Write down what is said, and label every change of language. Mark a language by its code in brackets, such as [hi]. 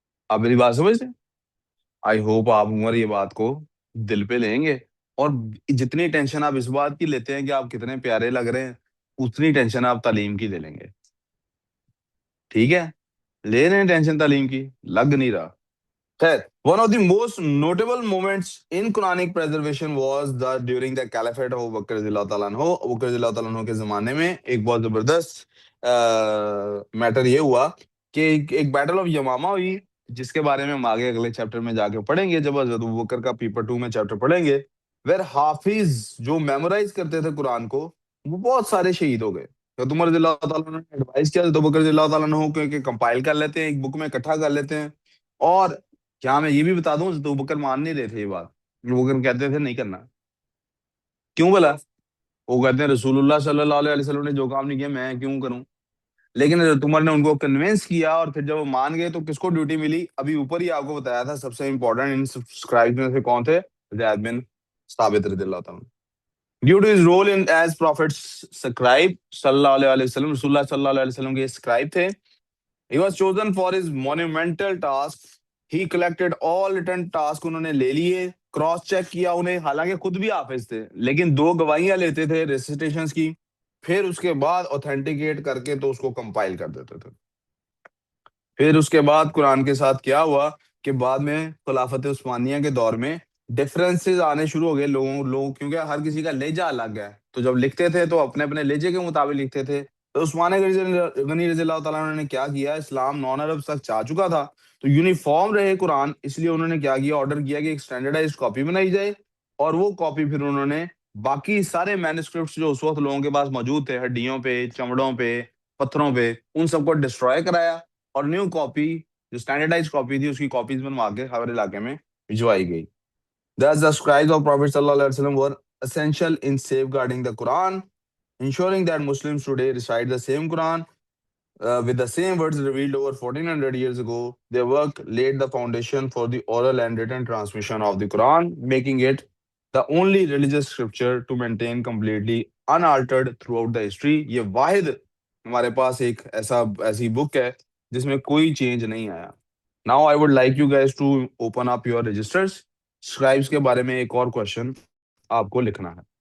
[ur] آپ میری بات سمجھتے ہیں؟ آئی ہوپ آپ عمر یہ بات کو دل پہ لیں گے، اور جتنی ٹینشن آپ اس بات کی لیتے ہیں کہ آپ کتنے پیارے لگ رہے ہیں، اتنی ٹینشن آپ تعلیم کی لے لیں گے. ٹھیک ہے، لے رہے ہیں ٹینشن تعلیم کی، لگ نہیں رہا. [en] خیر، one of the most notable moments in Quranic preservation was the during the caliphate of Bakr رضی اللہ تعالیٰ عنہ. [ur] بکر رضی اللہ تعالیٰ عنہ کے زمانے میں ایک بہت زبردست میٹر یہ ہوا کہ ایک بیٹل آف یمامہ ہوئی، جس کے بارے میں ہم آگے اگلے چیپٹر میں جا کے پڑھیں گے، جب حضرت ابوبکر کا پیپر 2 میں چیپٹر پڑھیں گے. ویر حافظ جو میمورائز کرتے تھے قرآن کو، وہ بہت سارے شہید ہو گئے. تو عمر رضی اللہ تعالیٰ عنہ نے ایڈوائز کیا تو بکر رضی اللہ تعالیٰ عنہ کہ کمپائل کر لیتے ہیں، ایک بک میں اکٹھا کر لیتے ہیں. اور کیا میں یہ بھی بتا دوں، تو بکر مان نہیں رہے تھے یہ بات. وہ بکر کہتے تھے نہیں کرنا. کیوں بلا؟ وہ کہتے ہیں رسول اللہ صلی اللہ علیہ وسلم نے جو کام نہیں کیا میں کیوں کروں. لیکن حضرت عمر نے ان کو کنونس کیا، اور پھر جب وہ مان گئے تو کس کو ڈیوٹی ملی؟ ابھی اوپر ہی آپ کو بتایا تھا سب سے امپورٹنٹ ان سبسکرائب میں سے کون تھے؟ زید بن ثابت رضی اللہ تعالیٰ. Due to [en] his role in as prophet scribe [ur] صلی اللہ علیہ وسلم، رسول اللہ صلی اللہ علیہ وسلم کے scribe تھے. [en] He was chosen for his monumental task. He collected all written tasks [ur] انہوں نے لے لیے، کراس چیک کیا انہیں، حالانکہ خود بھی حافظ تھے لیکن دو گواہیاں لیتے تھے ریسیٹیشنز کی، پھر اس کے بعد اوتھینٹیکیٹ کر کے تو اس کو کمپائل کر دیتے تھے. پھر اس کے بعد قرآن کے ساتھ کیا ہوا کہ بعد میں خلافت عثمانیہ کے دور میں ڈفرینسز آنے شروع ہو گئے لوگوں کیونکہ ہر کسی کا لہجہ الگ ہے، تو جب لکھتے تھے تو اپنے اپنے لہجے کے مطابق لکھتے تھے. تو عثمان غنی رضی اللہ تعالیٰ عنہ نے کیا کیا، اسلام نان عرب تک جا چکا تھا تو یونیفارم رہے قرآن، اس لیے انہوں نے کیا کیا، آرڈر کیا کہ ایک اسٹینڈرڈائز کاپی بنائی جائے. اور وہ کاپی پھر انہوں نے باقی سارے مینuscripts جو اس وقت لوگوں کے پاس موجود تھے، ہڈیوں پہ، چمڑوں پہ، پتھروں پہ، ان سب کو ڈسٹروائے کرایا. اور نیو کاپی جو اسٹینڈرڈائز کاپی تھی اس کی کاپیز بنوا کے ہر علاقے میں بھجوائی گئی. [en] Thus, the scribes of Prophet sallallahu alaihi wasallam were essential in safeguarding the Quran, ensuring that Muslims today recite the same Quran with the same words revealed over 1400 years ago. Their work laid the foundation for the oral and written transmission of the Quran, making it the only religious scripture to maintain completely unaltered throughout the history. [ur] یہ واحد ہمارے پاس ایک ایسی بک ہے جس میں کوئی change نہیں آیا. [en] Now I would like you guys to open up your registers. [ur] Scribes کے بارے میں ایک اور کوشچن آپ کو لکھنا ہے.